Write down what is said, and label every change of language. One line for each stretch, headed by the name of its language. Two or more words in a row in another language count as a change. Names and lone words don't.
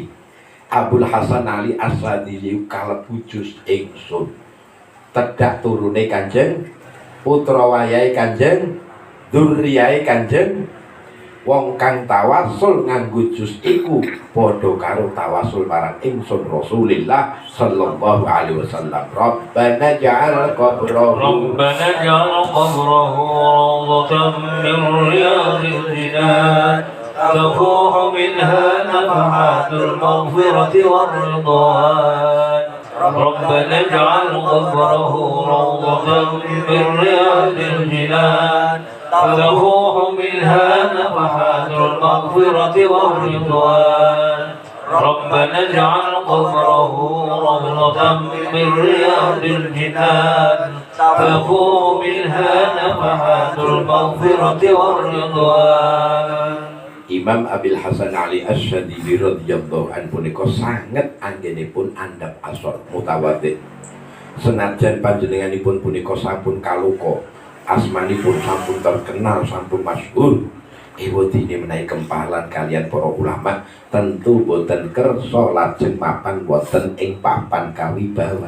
Javanese: Abul Hasan Ali As-Sadili kalebu jus ingsun. Tedak turune Kanjeng, putra wayahe Kanjeng, dzurriyahe Kanjeng. Wong kang tawasul nganggo jus iku padha karo tawasul marang ingsun Rasulullah
Arabic: صلى الله عليه وسلم. ربنا اجعل قبره روضة من رياض الجنان تفوح منها نفحات المغفرة والرضوان. ربنا اجعل قبره روضة من رياض الجنان تفوح منها نفحات المغفرة والرضوان. ربنا اجعل قبره روضة من رياض الجنان تفوح منها نفحات المغفرة والرضوان.
Javanese: Imam Abil Hasan Ali As-Sadili
Arabic: رضي الله عنه
Javanese: punika sanget anggenipun andhap asor mutawadhi. Senajan panjenenganipun punika sampun kaluka, asmanipun sampun terkenal, sampun masyhur, ewadine menawi kempalan kalian para ulama tentu boten kersa lajeng mapan wonten ing papan kawibawan.